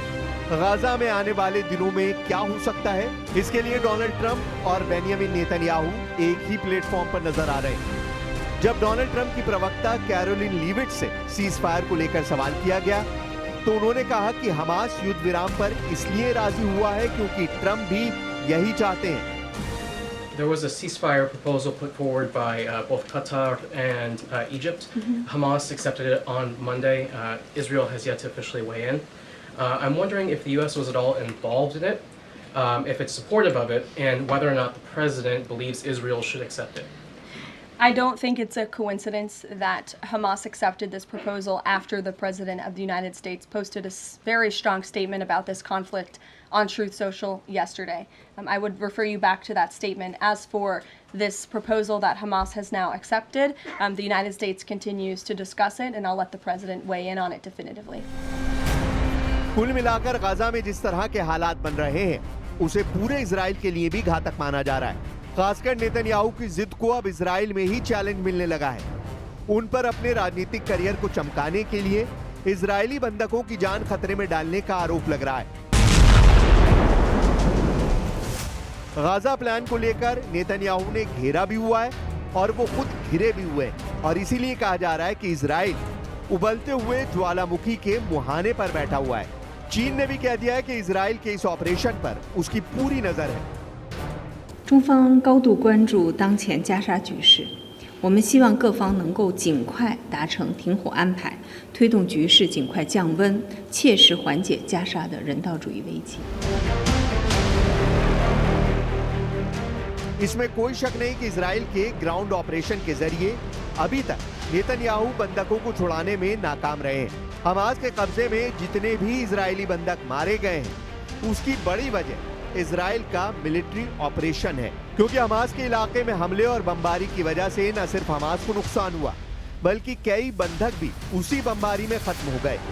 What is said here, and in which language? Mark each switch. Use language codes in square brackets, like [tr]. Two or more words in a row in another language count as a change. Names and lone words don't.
[hi] गाजा में आने वाले दिनों में क्या हो सकता है, इसके लिए डोनाल्ड ट्रंप और बेंजामिन नेतन्याहू एक ही प्लेटफॉर्म पर नजर आ रहे हैं। जब डोनाल्ड ट्रंप की प्रवक्ता कैरोलिन लीविट से [en] cease fire [hi] को लेकर सवाल किया गया तो उन्होंने कहा कि हमास युद्ध विराम पर इसलिए राजी हुआ है क्योंकि ट्रंप भी यही चाहते हैं। [en] There was a ceasefire proposal put forward by both Qatar and Egypt. Hamas accepted it on Monday. Israel has yet to officially weigh in. I'm wondering if the U.S. was at all involved in it, if it's supportive of it, and whether or not the president believes Israel should accept it. I don't think it's a coincidence that Hamas accepted this proposal after the President of the United States posted a very strong statement about this conflict on Truth Social yesterday. I would refer you back to that statement. As for this proposal that Hamas has now accepted, the United States continues to discuss it, and I'll let the President weigh in on it definitively. [hi] कुल मिलाकर गाजा में जिस तरह के हालात बन रहे हैं, उसे पूरे इजराइल के लिए भी घातक माना जा रहा है। खासकर नेतन्याहू की जिद को अब इजराइल में ही चैलेंज मिलने लगा है। उन पर अपने राजनीतिक करियर को चमकाने के लिए इजरायली बंधकों की जान खतरे में डालने का आरोप लग रहा है। गाजा प्लान को लेकर नेतन्याहू ने घेरा भी हुआ है और वो खुद घिरे भी हुए हैं, और इसीलिए कहा जा रहा है कि इजराइल उबलते हुए ज्वालामुखी के मुहाने पर बैठा हुआ है। चीन ने भी कह दिया है कि इजराइल के इस ऑपरेशन पर उसकी पूरी नजर है। [zh] 中方高度关注当前加沙局势，我们希望各方能够尽快达成停火安排，推动局势尽快降温，切实缓解加沙的人道主义危机。 [hi] इसमें कोई शक नहीं कि इजराइल के [en] ground operation [hi] के जरिए अभी तक नेतन्याहू बंधकों को छुड़ाने में नाकाम रहे हैं। हमास के कब्जे में जितने भी इजरायली बंधक मारे गए हैं, उसकी बड़ी वजह इजराइल का [en] military operation [hi] है, क्योंकि हमास के इलाके में हमले और बमबारी की वजह से न सिर्फ हमास को नुकसान हुआ, बल्कि कई बंधक भी उसी बमबारी में खत्म हो गए।